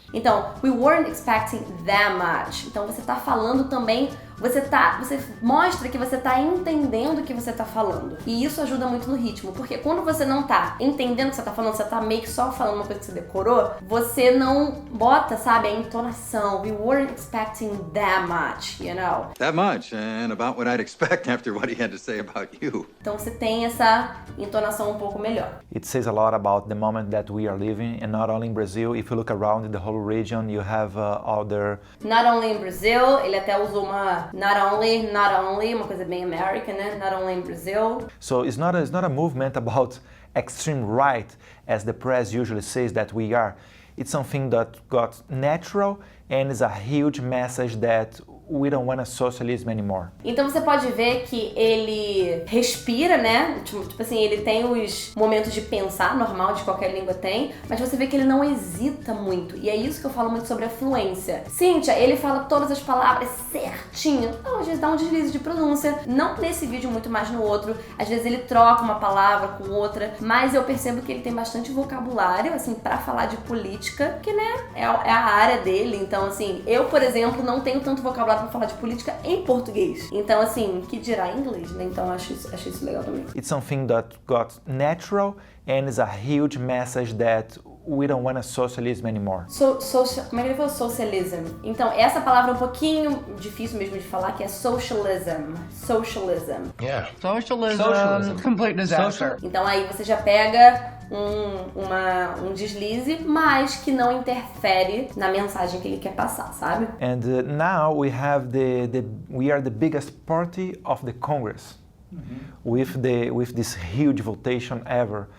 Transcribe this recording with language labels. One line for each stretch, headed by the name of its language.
English: Então, we weren't expecting that much.
Portuguese: Então você tá falando também, você mostra que você tá entendendo o que você tá falando. E isso ajuda muito no ritmo, porque quando você não tá entendendo o que você tá falando, você tá meio que só falando uma coisa que você decorou, você não bota, sabe, a entonação.
English: We weren't expecting that much, you know? That much, and about what I'd expect after what he had to say about you.
Portuguese: Então você tem essa entonação um pouco melhor.
English: It says a lot about the moment that we are living, and not only in Brazil. If you look around the whole region, you have other... Not only in Brazil,
Portuguese: ele até usou uma not only, uma coisa bem American, né?
English: Not only in Brazil. So it's not a movement about extreme right, as the press usually says that we are. It's something that got natural and is a huge message that we don't want a socialism anymore.
Portuguese: Então você pode ver que ele respira, né? Tipo assim, ele tem os momentos de pensar, normal, de qualquer língua tem, mas você vê que ele não hesita muito. E é isso que eu falo muito sobre a fluência. Cíntia, ele fala todas as palavras certinho. Não, às vezes dá um deslize de pronúncia. Não nesse vídeo, muito mais no outro. Às vezes ele troca uma palavra com outra, mas eu percebo que ele tem bastante vocabulário, assim, pra falar de política, que, né, é a área dele. Então, assim, eu, por exemplo, não tenho tanto vocabulário pra falar de política em português. Então, assim, que dirá em inglês, né? Então, achei isso legal também.
English: It's something that got natural and is a huge message that we don't want a socialism anymore.
Portuguese: Como é que ele falou? Socialism. Então, essa palavra é um pouquinho difícil mesmo de falar, que é socialism.
English: Socialism. Yeah. Socialism. Complete disaster.
Portuguese: Então, aí você já pega um deslize, mas que não interfere na mensagem que ele quer passar, sabe?
English: And now we have we are the biggest party of the Congress. With this huge votation ever.